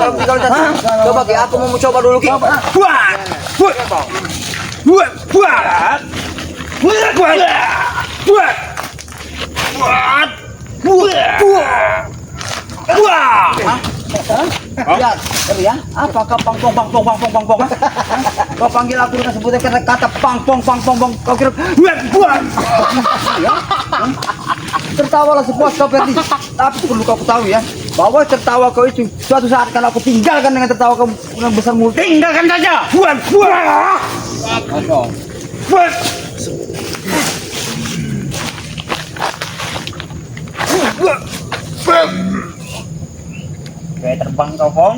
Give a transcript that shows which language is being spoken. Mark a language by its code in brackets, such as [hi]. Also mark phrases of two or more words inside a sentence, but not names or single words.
[id] Kalau 3-1. Coba, Ki. Aku mau coba dulu, Ki. Ya, ya. Apa kau pang pong pang pong pang pong pang pong? Kau panggil aku dengan sebutan kata pang pong pang pong pong. Kau kira ya? Tertawalah sepuas kau, Perdi. Tapi perlu kau tahu ya, bahwa tertawa kau itu suatu saat kalau aku tinggalkan dengan tertawa kau yang besar mulut. Tinggalkan saja. Kayak terbang kau, Pong.